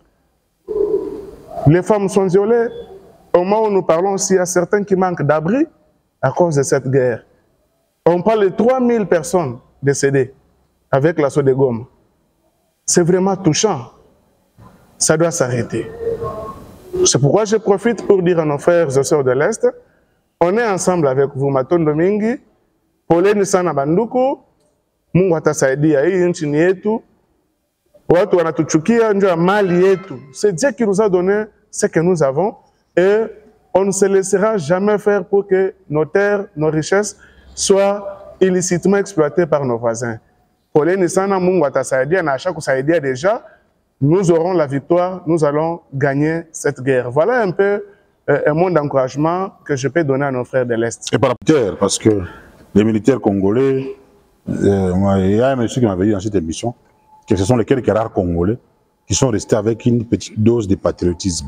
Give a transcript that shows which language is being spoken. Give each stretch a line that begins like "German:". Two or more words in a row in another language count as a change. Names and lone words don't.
French: Les femmes sont violées. Au moment où nous parlons aussi, il y a certains qui manquent d'abri à cause de cette guerre. On parle de 3000 personnes décédées avec l'assaut de Goma. c'est vraiment touchant. Ça doit s'arrêter. C'est pourquoi je profite pour dire à nos frères et sœurs de l'Est, on est ensemble avec vous,
Lingala: Matondo Mingi,
Swahili: poleni sana banduku, Mungu atasaidia hii nchi ni yetu, watu wanatuchukia ndio mali yetu.
French: C'est Dieu qui nous a donné ce que nous avons et on ne se laissera jamais faire pour que nos terres, nos richesses soient illicitement exploitées par nos voisins.
Swahili: Poleni sana Mungu atasaidia na asha kusaidia déjà.
French: Nous aurons la victoire, nous allons gagner cette guerre. Voilà un peu un mot d'encouragement que je peux donner à nos frères de l'Est. Et par rapport, parce que les militaires congolais, il y a un monsieur qui m'avait dit dans cette émission que ce sont les quelques rares Congolais qui sont restés avec une petite dose de patriotisme.